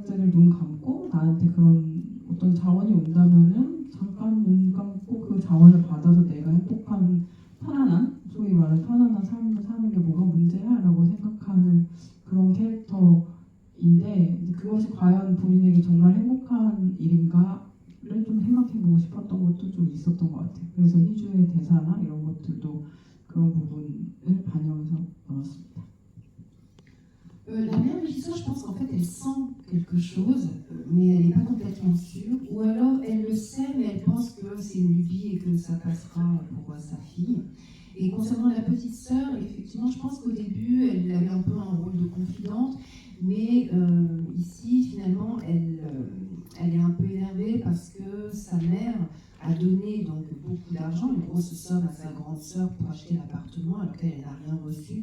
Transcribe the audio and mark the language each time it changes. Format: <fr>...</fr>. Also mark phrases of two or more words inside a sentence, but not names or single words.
<ko>눈 감고 나한테 그런 어떤 자원이 온다면은 잠깐 눈 감고 그 자원을 받아서 내가 행복한 편안한, 소위 말하는 편안한 삶을 사는 게 뭐가 문제야라고 생각하는 그런 캐릭터인데 그것이 과연 본인에게 정말 행복한 일인가를 좀 생각해보고 싶었던 것도 좀 있었던 것 같아요. 그래서 희주의 대사나 이런 것들도 그런 부분을 반영해서 넣었습니다.</ko> <fr>La mère régisseur, je pense qu'en fait, elle sent quelque chose, mais elle n'est pas complètement sûre. Ou alors, elle le sait, mais elle pense que c'est une lubie et que ça passera pour sa fille. Et concernant la petite sœur, effectivement, je pense qu'au début, elle avait un peu un rôle de confidente, mais ici, finalement, elle est un peu énervée parce que sa mère a donné donc beaucoup d'argent, une grosse somme à sa grande sœur pour acheter l'appartement, alors qu'elle n'a rien reçu.</fr>